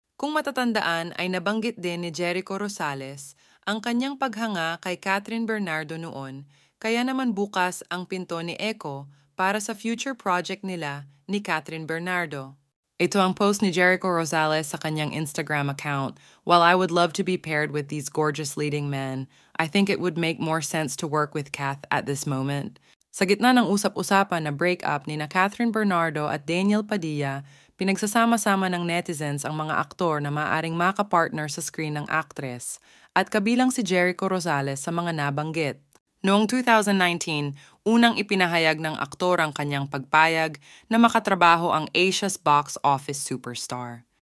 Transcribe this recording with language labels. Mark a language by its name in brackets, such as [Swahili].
[Filipino] Kung matatandaan ay nabanggit din ni Jericho Rosales ang kanyang paghanga kay Catherine Bernardo noon. Kaya naman bukas ang pinto ni Echo para sa future project nila ni Catherine Bernardo. Ito ang post ni Jericho Rosales sa kanyang Instagram account. [English] While I would love to be paired with these gorgeous leading men, I think it would make more sense to work with Cath at this moment. [Filipino] Sa gitna ng usap-usapan na breakup ni na Catherine Bernardo at Daniel Padilla, pinagsasama-sama ng netizens ang mga aktor na maaaring makapartner sa screen ng actress at kabilang si Jericho Rosales sa mga nabanggit. Noong 2019, unang ipinahayag ng aktor ang kanyang pagpayag na makatrabaho ang Asia's box office superstar.